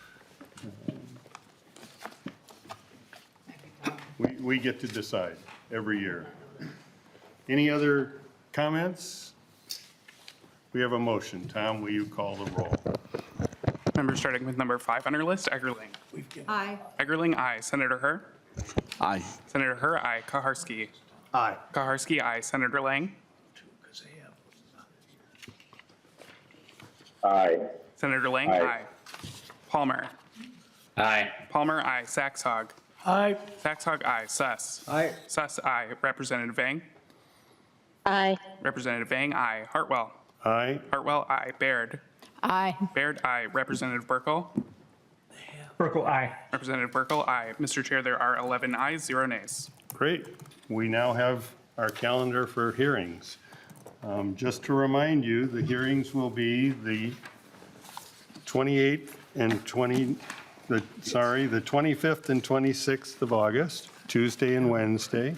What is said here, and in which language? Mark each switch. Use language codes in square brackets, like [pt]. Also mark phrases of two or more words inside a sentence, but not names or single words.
[en] We get to decide every year. Any other comments? We have a motion. Tom, will you call the roll? Members starting with number 5 on our list, Eggerling. Aye. Eggerling, aye. Senator Herr? Aye. Senator Herr, aye. Kaharski? Aye. Kaharski, aye. Senator Lang? Aye. Senator Lang, Aye. aye. Palmer? Aye. Palmer, aye. Saxhog? Aye. Saxhog, aye. Suss? Aye. Suss, aye. Representative Vang? Aye. Representative Vang, aye. Hartwell? Aye. Hartwell, aye. Baird? Aye. Baird, aye. Representative Burkle? Burkle, aye. Representative Burkle, aye. Mr. Chair, there are 11 ayes, 0 nays. Great. We now have our calendar for hearings. Just to remind you, the hearings will be the 28th and the 25th and 26th of August, Tuesday and Wednesday.